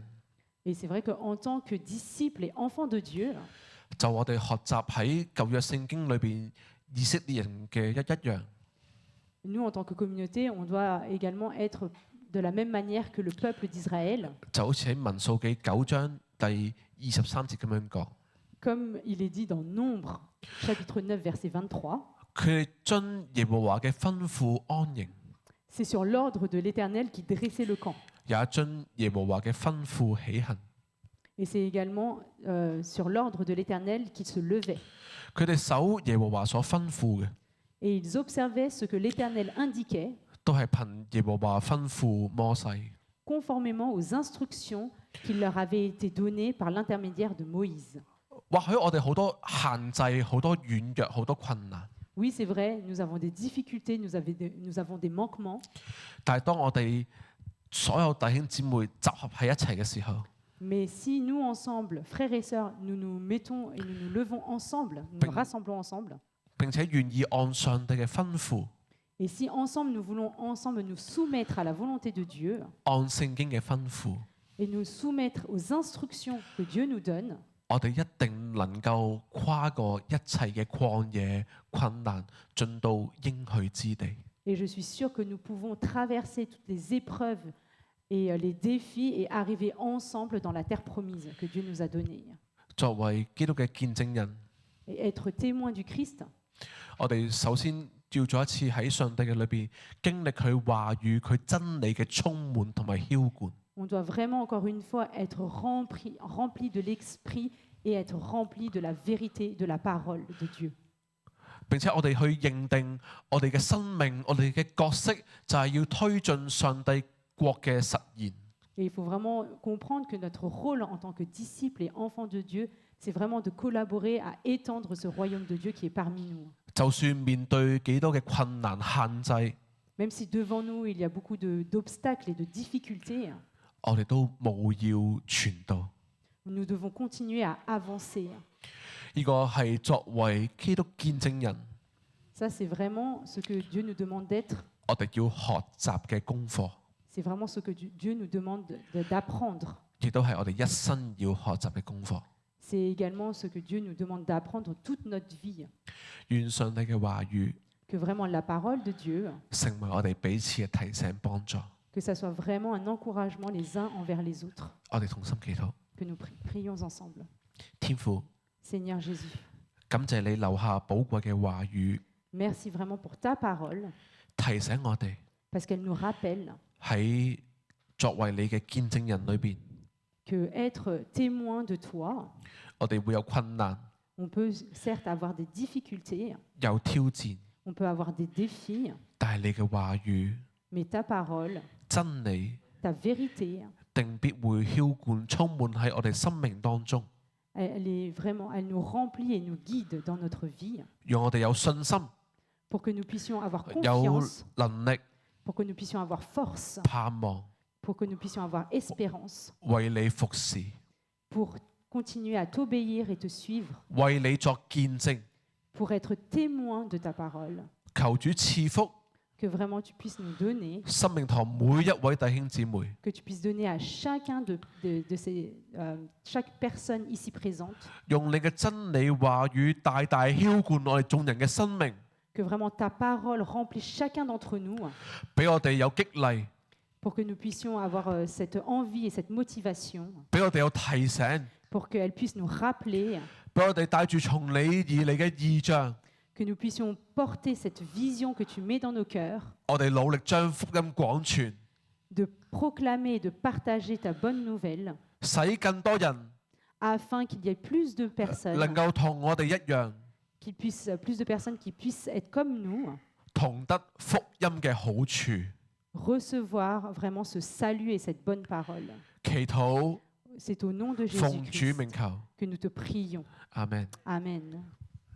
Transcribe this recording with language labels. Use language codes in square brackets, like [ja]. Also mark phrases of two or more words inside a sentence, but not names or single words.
[fr] Et c'est vrai qu'en tant que disciples et enfants de Dieu, [yue] 就我哋學習喺舊約聖經裏邊以色列人嘅一樣， [fr] nous, en tant que communauté, on doit également être de la même manière que le peuple d'Israël, [yue] 就好似喺民數記9章第23節咁樣講， [fr] comme il est dit dans Nombre, chapitre 9, verset 23. [yue] 佢哋遵耶和華嘅吩咐安營， [fr] C'est sur l'ordre de l'Éternel qui dressait le camp. [yue] 也遵耶和華嘅吩咐起行。 [fr] Et c'est également sur l'ordre de l'Éternel qu'ils se levaient. [yue] 佢哋守耶和華所吩咐嘅， [fr] Et ils observaient ce que l'Éternel indiquait, [yue] 都係憑耶和華吩咐摩西。 [fr] conformément aux instructions qui leur avaient été données par l'intermédiaire de Moïse. [yue] 或許我哋好多限制、好多軟弱、好多困難， [fr] Oui, c'est vrai, nous avons des difficultés, nous avons des manquements, [yue] 但係當我哋所有弟兄姊妹集合喺一齊嘅時候， [fr] mais si nous ensemble, frères et sœurs, nous nous mettons et nous nous levons ensemble, nous nous rassemblons ensemble, [yue] 並且願意按上帝嘅吩咐， [fr] et si ensemble nous voulons ensemble nous soumettre à la volonté de Dieu [yue] 按聖經嘅吩咐， [fr] et nous soumettre aux instructions que Dieu nous donne, [yue] 我哋一定能夠跨過一切嘅曠野困難，進到應許之地。 [fr] et je suis sûre que nous pouvons traverser toutes les épreuves et les défis et arriver ensemble dans la terre promise que Dieu nous a donnée. [yue] 作為基督嘅見證人， [fr] Et être témoin du Christ, [yue] 我哋首先要再一次喺上帝嘅裏邊經歷佢話語、佢真理嘅充滿同埋澆灌。 [fr] on doit vraiment encore une fois être rempli de l'esprit et être rempli de la vérité de la parole de Dieu. [yue] 並且我哋去認定我哋嘅生命、我哋嘅角色就係要推進上帝國嘅實現。 [fr] Et il faut vraiment comprendre que notre rôle en tant que disciples et enfants de Dieu, c'est vraiment de collaborer à étendre ce royaume de Dieu qui est parmi nous. [yue] 就算面對幾多嘅困難限制， [fr] Même si devant nous, il y a beaucoup d'obstacles et de difficultés, [yue] 我哋都務要傳道。 [fr] nous devons continuer à avancer. [yue] 呢個係作為基督見證人， [fr] Ça, c'est vraiment ce que Dieu nous demande d'être. [yue] 我哋要學習嘅功課， [fr] C'est vraiment ce que Dieu nous demande d'apprendre. [yue] 亦都係我哋一生要學習嘅功課。 [fr] C'est également ce que Dieu nous demande d'apprendre toute notre vie. [yue] 願上帝嘅話語 [fr] Que vraiment la parole de Dieu, [yue] 成為我哋彼此嘅提醒幫助。 [fr] que ça soit vraiment un encouragement les uns envers les autres. [yue] 我哋同心祈禱， [fr] Que nous prions ensemble. [yue] 天父， [fr] Seigneur Jésus, [yue] 感謝你留下寶貴嘅話語， [fr] merci vraiment pour ta parole, [yue] 提醒我哋 [fr] parce qu'elle nous rappelle [yue] 喺作為你嘅見證人裏邊， [fr] que être témoin de toi, [yue] 我哋會有困難， [fr] on peut certes avoir des difficultés, [yue] 有挑戰， [fr] on peut avoir des défis, [yue] 但係你嘅話語、 [fr] mais ta parole, [yue] 真理 [fr] ta vérité, [yue] 定必會澆灌充滿喺我哋生命當中， [fr] elle nous remplit et nous guide dans notre vie [yue] 讓我哋有信心、 [fr] pour que nous puissions avoir [yue] 有 [fr] confiance, [yue] 能力、 [fr] pour que nous puissions avoir force, [yue] 盼望， [fr] pour que nous puissions avoir espérance, [yue] 為你服侍， [fr] pour continuer à t'obéir et te suivre, [yue] 為你作見證。 [fr] pour être témoin de ta parole. [yue] 求主賜福 [fr] Que vraiment tu puisses nous donner, [yue] 生命堂每一位弟兄姊妹， [fr] que tu puisses donner à chacun de chaque personne ici présente, [yue] 用你嘅真理話語大大澆灌我哋眾人嘅生命， [fr] que vraiment ta parole remplisse chacun d'entre nous, [yue] 俾我哋有激勵， [fr] pour que nous puissions avoir cette envie et cette motivation, [yue] 俾我哋有提醒， [fr] pour qu'elle puisse nous rappeler, [yue] 俾我哋帶住從你而嚟嘅異象， [fr] que nous puissions porter cette vision que tu mets dans nos cœurs, [yue] 我哋努力將福音廣傳， [fr] de proclamer et de partager ta bonne nouvelle, [yue] 使更多人 [fr] afin qu'il y ait plus de [yue] 能 [fr] personnes, [yue] 夠同我哋一樣， [fr] plus de personnes qui puissent être comme nous, [yue] 同得福音嘅好處。 [fr] recevoir vraiment ce salut et cette bonne parole. [yue] 祈禱 [fr] C'est au nom de [yue] 奉主 [fr] Jésus-Christ [yue] 名求， [fr] que nous te prions. [yue] 阿門。 [fr] Amen.